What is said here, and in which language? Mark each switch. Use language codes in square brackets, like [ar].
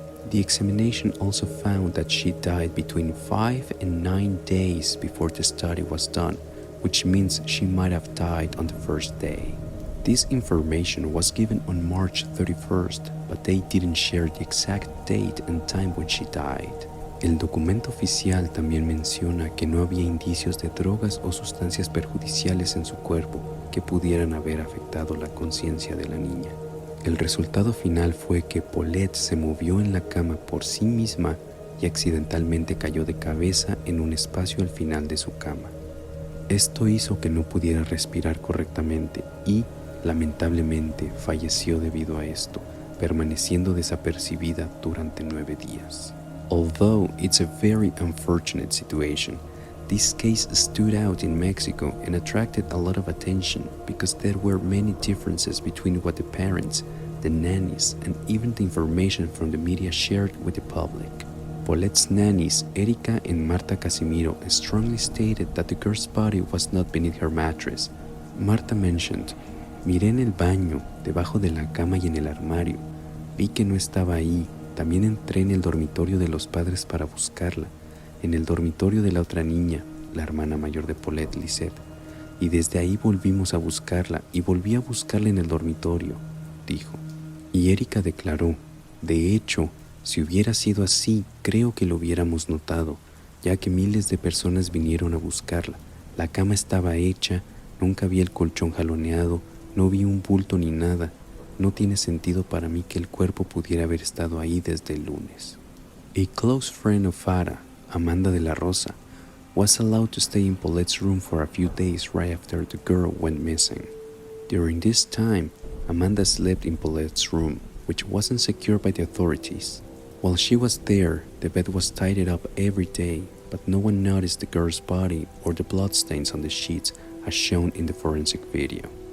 [en] The examination also found that she died between 5 and 9 days before the study was done, which means she might have died on the first day. This information was given on March 31st, but they didn't share the exact date and time when she died. [es] El documento oficial también menciona que no había indicios de drogas o sustancias perjudiciales en su cuerpo que pudieran haber afectado la conciencia de la niña. El resultado final fue que Paulette se movió en la cama por sí misma y accidentalmente cayó de cabeza en un espacio al final de su cama. Esto hizo que no pudiera respirar correctamente y, lamentablemente, falleció debido a esto, permaneciendo desapercibida durante 9 días. [en] Although it's a very unfortunate situation, this case stood out in Mexico and attracted a lot of attention because there were many differences between what the parents, the nannies, and even the information from the media shared with the public. Paulette's nannies, Erika and Marta Casimiro, strongly stated that the girl's body was not beneath her mattress. Marta mentioned, [es] "Miré en el baño, debajo de la cama y en el armario. Vi que no estaba ahí. También entré en el dormitorio de los padres para buscarla, en el dormitorio de la otra niña, la hermana mayor de Paulette, Lisette, y desde ahí volvimos a buscarla y volví a buscarla en el dormitorio", dijo. Y Erika declaró, "De hecho, si hubiera sido así, creo que lo hubiéramos notado, ya que miles de personas vinieron a buscarla. La cama estaba hecha, nunca vi el colchón jaloneado, no vi un bulto ni nada. No tiene sentido para mí que el cuerpo pudiera haber estado ahí desde el lunes." [en] A close friend of Farah, Amanda de la Rosa, was allowed to stay in Paulette's room for a few days right after the girl went missing. During this time, Amanda slept in Paulette's room, which wasn't secured by the authorities. While she was there, the bed was tidied up every day, but no one noticed the girl's body or the bloodstains on the sheets as shown in the forensic video.